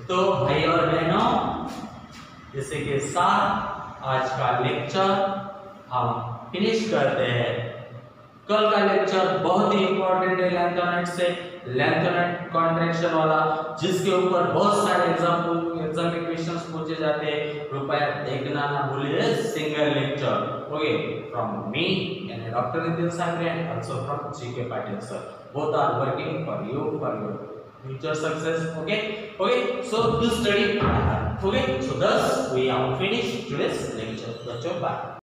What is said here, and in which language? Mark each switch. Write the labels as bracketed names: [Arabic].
[Hindi] तो भाई और बहनों जैसे के साथ आज का लेक्चर हम फिनिश करते हैं। कल का लेक्चर बहुत ही इंपॉर्टेंट है लैंथोनाइट से, लैंथोनाइट कॉन्ट्रैक्शन वाला, जिसके ऊपर बहुत सारे एग्जाम के क्वेश्चंस पूछे जाते हैं। कृपया देखना ना भूलिए single lecture. [English] Okay, from me and doctor Nitin Sangare and also from GK Patil sir, both are working for you for your future success। okay, so do study। okay, so thus we have finished today's lecture। bye।